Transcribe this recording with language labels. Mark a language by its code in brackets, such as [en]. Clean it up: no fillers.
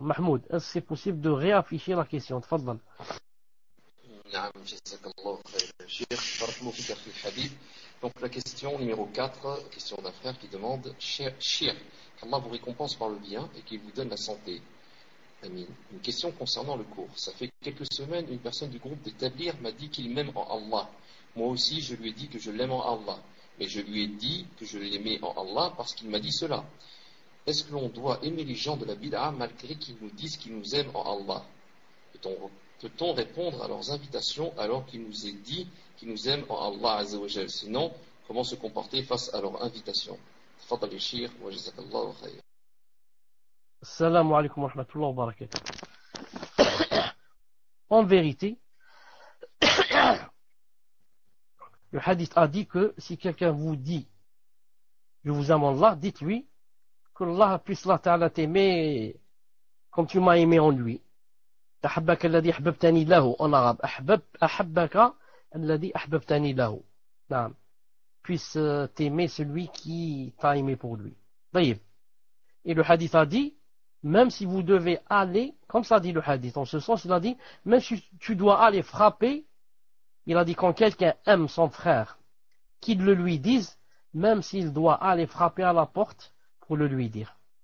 [fr] Mahmoud, est-ce que c'est possible de réafficher la question? Tfadal. [ar] نعم جزاك الله خير شيخ بارك الله فيك أخي الحبيب. [fr] Donc la question numéro 4, question d'un frère qui demande Cheikh, Allah vous récompense par le bien et qu'il vous donne la santé. Amin. Une question concernant le cours. Ça fait quelques semaines, une personne du groupe de Tablir m'a dit qu'il m'aime en Allah. Moi aussi, je lui ai dit que je l'aime en Allah. Mais je lui ai dit que je l'aimais en Allah parce qu'il m'a dit cela. Est-ce que l'on doit aimer les gens de la bid'a malgré qu'ils nous disent qu'ils nous aiment en Allah? Peut-on répondre à leurs invitations alors qu'il nous est dit qu'ils nous aiment en Allah Azza wa Jal? Sinon, comment se comporter face à leurs invitations? Tafadal ya Cheikh, wa jazakallahu khayr. Assalamu alaikum wa rahmatullahi wa barakatuh. En vérité, le hadith a dit que si quelqu'un vous dit je vous aime en Allah, dites-lui que Allah puisse Allah ta'ala t'aimer comme tu m'as aimé en lui. [ar] أحبك الذي أحببتني له [fr] en arabe. [ar] أحبك الذي أحببتني له. نعم. [fr] Puisse t'aimer celui qui t'a aimé pour lui. [ar] طيب. [fr] Et le hadith a dit, même si vous devez aller, comme ça dit le hadith, en ce sens il a dit, même si tu dois aller frapper, il a dit quand quelqu'un aime son frère, qu'il le lui dise, même s'il doit aller frapper à la porte pour le lui dire.